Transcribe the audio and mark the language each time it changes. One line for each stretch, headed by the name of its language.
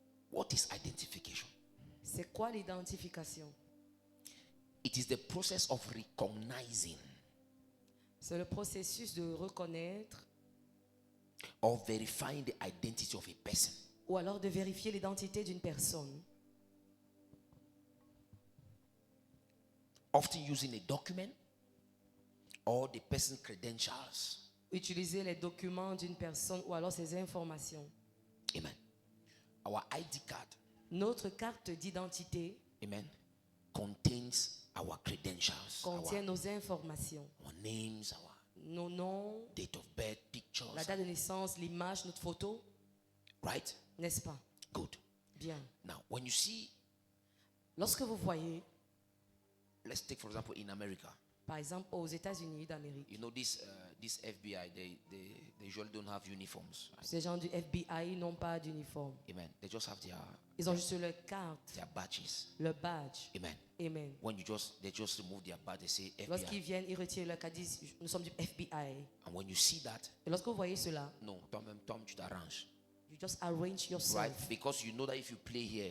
English: What is identification?
French: C'est quoi l'identification?
English: It is the process of recognizing.
French: C'est le processus de reconnaître.
English: Or verifying the identity of a person.
French: Ou alors de vérifier l'identité d'une personne.
English: Often using a document or the person's credentials.
French: Utiliser les documents d'une personne ou alors ses informations.
English: Amen. Our ID card.
French: Notre carte d'identité. Amen.
English: Contains our credentials.
French: Contient nos informations.
English: Our names,
French: nos noms.
English: Date of birth, pictures.
French: La date de naissance, l'image, notre photo.
English: Right?
French: N'est-ce pas?
English: Good.
French: Bien.
English: Now, when you see.
French: Lorsque vous voyez.
English: Let's take for example in America.
French: Par exemple, aux États-Unis d'Amérique.
English: You know this FBI, they usually don't have uniforms. Right?
French: Ces gens du FBI n'ont pas d'uniforme.
English: Amen. They just have
French: Ils ont juste leur carte.
English: Their badges.
French: Le badge. Amen. Amen.
English: When they just remove their badge, they say FBI.
French: Lorsqu'ils viennent, ils retirent leur carte, disent nous sommes du FBI.
English: And when you see that.
French: Et lorsque vous voyez cela. Non, toi-même tu t'arranges.
English: You just arrange yourself. Right? Because you know that if you play here.